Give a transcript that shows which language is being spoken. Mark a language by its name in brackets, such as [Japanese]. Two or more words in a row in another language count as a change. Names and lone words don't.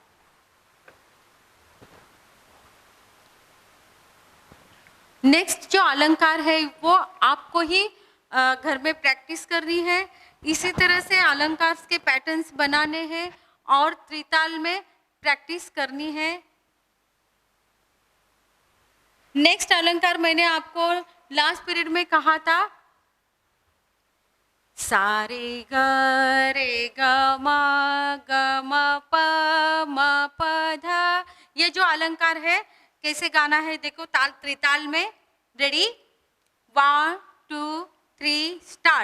[Hindi] नेक्स्ट जो अलंकार है वो आपको ही घर में प्रैक्टिस करनी है। इसी तरह से अलंकार के पैटर्न्स बनाने हैं और त्रिताल में प्रैक्टिस करनी है। नेक्स्ट अलंकार मैंने आपको [English] last period [Hindi] में कहा था, सा रे ग म प ध। ये जो अलंकार है कैसे गाना है देखो, ताल त्रिताल में। रेडी? 1 2 3 स्टार्ट।